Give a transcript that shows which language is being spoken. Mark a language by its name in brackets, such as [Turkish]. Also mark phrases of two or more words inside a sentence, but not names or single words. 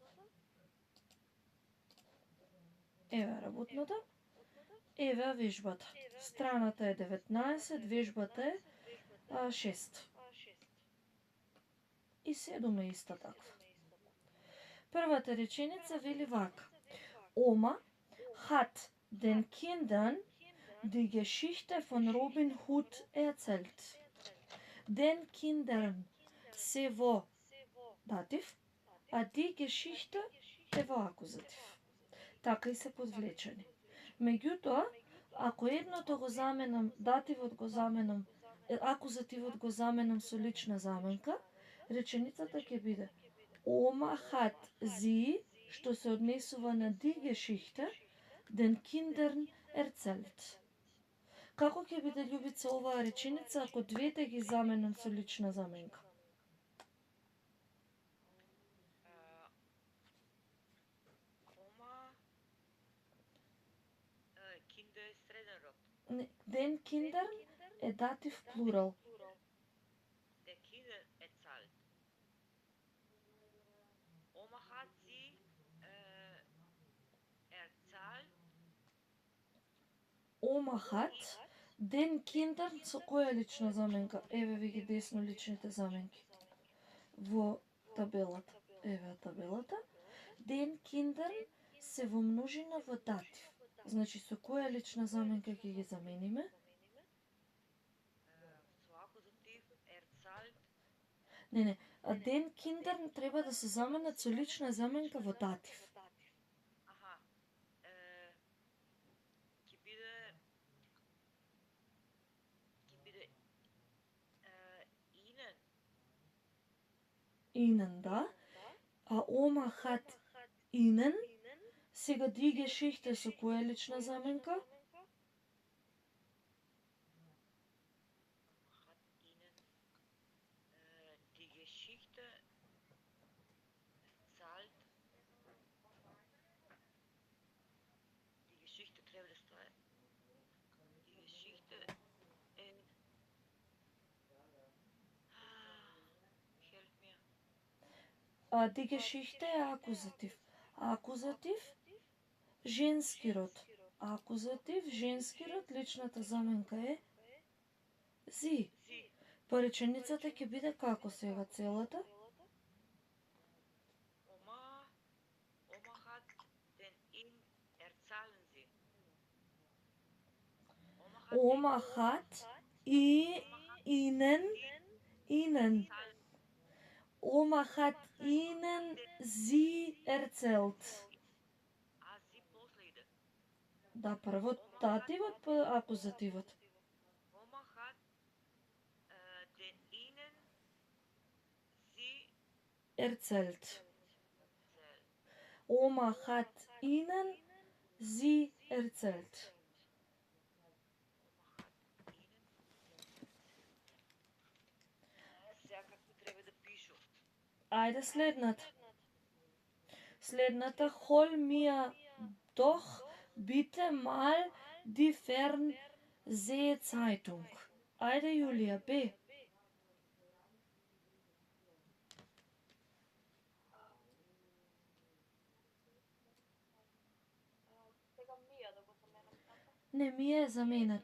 [Macedonian] Еве работната. Еве вежбата. Страната е 19, вежбата е 6. И 7 е иста таква. Првата реченица вели вака. [German] Oma hat den Kindern die Geschichte von Robin Hood erzählt. Den Kindern [Macedonian] се во датив, а [German] die Geschichte [Macedonian] е во акузатив. Така и се подвлечени. Меѓутоа, ако едното го заменам, дативот го заменам, акузативот го заменам со лична заменка, реченицата ќе биде [German] Oma hat sie, [Macedonian] што се однесува на [German] die Geschichte, den Kindern erzählt. [Macedonian] Како ќе биде, Љубица, оваа реченица ако двете ги заменам со лична заменка? Oma, Kinder е среден род. [German] Den Kindern [Macedonian] е датив плурал. [German] Der Kinder erzählt. Oma hat sie erzählt. Oma hat den Kindern [Macedonian] со која лична заменка? Еве ви ги десно личните заменки. Во табелата. Еве табелата. [German] Den Kindern [Macedonian] се во множина во датив. Значи со која лична заменка ќе ги замениме? Со акузатив erzählt. Не, а [German] den Kindern [Macedonian] треба да се заменат со лична заменка во датив. Аха. Ќе биде ihnen. Ihnen, да. А [German] Oma hat ihnen, [Macedonian] сега [German] die Geschichte [Macedonian] со која лична заменка? [German] Hat ihnen die Geschichte erzählt. Die Geschichte [Macedonian] треба да стае. [German] Die Geschichte [English] help me. [Macedonian] А [German] die Geschichte [Macedonian] е акузатив. Акузатив женски род. Акузатив женски род, личната заменка е sie. Па реченицата ќе биде како сега целата? [German] Oma hat den ihm erzählen sie. Oma hat ihnen Oma hat ihnen sie erzählt. [Macedonian] Sie после иде. Да, прво дативот, па акузативот. [German] Oma hat den ihnen sie Erzählt. erzählt. Oma hat ihnen sie erzählt. [Macedonian] Сега како треба да пишу? Ајде следната. Следната, [German] hol mir doch bitte mal die Fernsehzeitung. [Macedonian] Ајде, Јулија, Б. Не, ми е заменат.